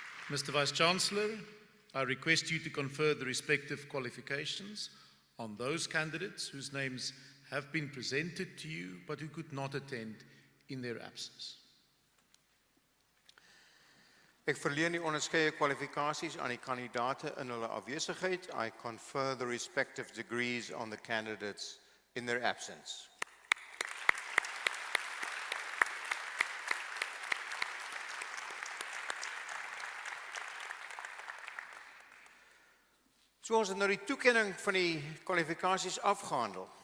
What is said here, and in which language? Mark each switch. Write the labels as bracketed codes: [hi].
[en] Mr. Vice-Chancellor, I request you to confer the respective qualifications on those candidates whose names have been presented to you but who could not attend in their absence. [af] Ek verleen die onderskeie kwalifikasies aan die kandidaate in hulle afwesigheid. [en] I confer the respective degrees on the candidates in their absence. [af] So ons het nou die toekenning van die kwalifikasies afgehandel.